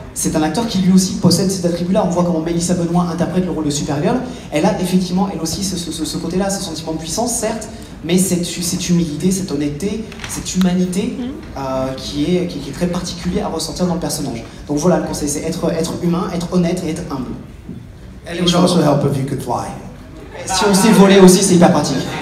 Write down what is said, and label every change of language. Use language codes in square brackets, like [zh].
[fr] C'est un acteur qui lui aussi possède ces attributs-là. On voit comment Melissa Benoît interprète le rôle de Supergirl. Elle a effectivement, elle aussi, ce côté-là, ce sentiment de puissance, certes, mais cette humilité, cette honnêteté, cette humanité qui est très particulier à ressentir dans le personnage. Donc voilà, le conseil, c'est être humain, être honnête et être humble. [en] And it would also help if you could fly. [fr] Si on sait voler aussi, c'est hyper pratique.